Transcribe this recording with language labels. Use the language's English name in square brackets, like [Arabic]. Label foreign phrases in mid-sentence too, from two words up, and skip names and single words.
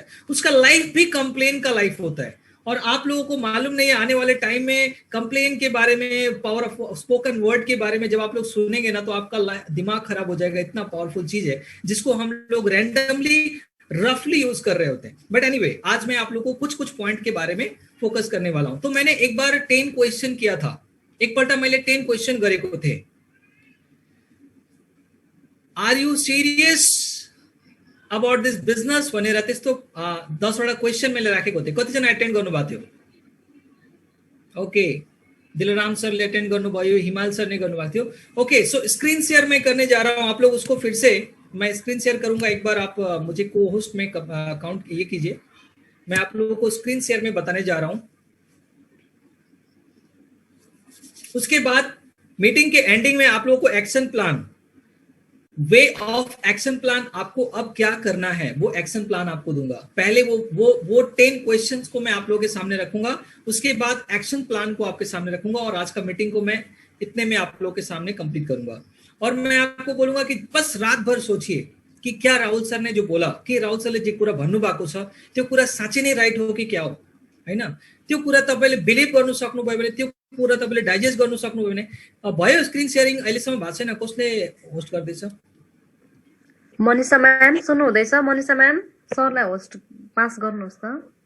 [Hindi] उसका लाइफ भी कंप्लेन का लाइफ होता है। और आप लोगों को मालूम नहीं है आने वाले टाइम में कंप्लेन के बारे में, [English] power of spoken word [Hindi] के बारे में जब आप लोग सुनेंगे ना तो आपका दिमाग खराब हो जाएगा। इतना पावरफुल चीज है जिसको हम लोग [English] randomly roughly use [Hindi] कर रहे होते हैं। [English] but anyway, [Hindi] आज मैं आप लोगों को कुछ पॉइंट के बारे में फोकस करने वाला हूं। तो मैंने एक बार 10 क्वेश्चन किया था, [Nepali] एक पल्ट मैले 10 क्वेश्चन गरेको थे। [English] are you serious about this business [Nepali] भनेर त्यस्तो 10 वटा क्वेश्चन मैले राखेको थिएँ। कतिजना एटेन्ड गर्नुभएको थियो? ओके, दिलराम सरले एटेन्ड गर्नुभयो, हिमाल सर ने गर्नुभएको थियो। [Hindi] ओके, सो [English] screen share [Hindi] मैं करने जा रहा हूं। आप लोग उसको फिर से मैं [English] screen share [Hindi] करूंगा, एक बार आप मुझे को होस्ट में काउंट ये कीजिए। मैं आप लोगों को [English] screen share [Hindi] में बताने जा रहा हूं। उसके बाद मीटिंग के एंडिंग में आप लोगों को [English] action plan, way of action plan, [Hindi] आपको अब क्या करना है वो [English] action plan [Hindi] आपको दूंगा। पहले वो 10 क्वेश्चंस को मैं आप लोगों के सामने रखूंगा, उसके बाद [English] action plan [Hindi] को आपके सामने रखूंगा और आज का मीटिंग को मैं इतने में आप लोगों के सामने कंप्लीट करूंगा। और मैं आपको बोलूंगा कि बस रात भर सोचिए कि क्या राहुल सर ने जो बोला, [Nepali] कि राहुल सरले जे कुरा भन्नुभएको छ त्यो कुरा साँच्चै नै राइट हो कि क्या हो, हैन? त्यो कुरा तपाईले बिलिभ गर्नु सक्नुभयो भने, त्यो कुरा तपाईले डाइजेस्ट गर्नु सक्नुभयो भने भयो। [English] screen sharing [Nepali] अहिलेसम्म भएको छैन, कसले होस्ट गर्दैछ? मनिषा म्याम सुन्नु हुँदैछ? मनिषा म्याम सरलाई होस्ट पास गर्नुहोस् त।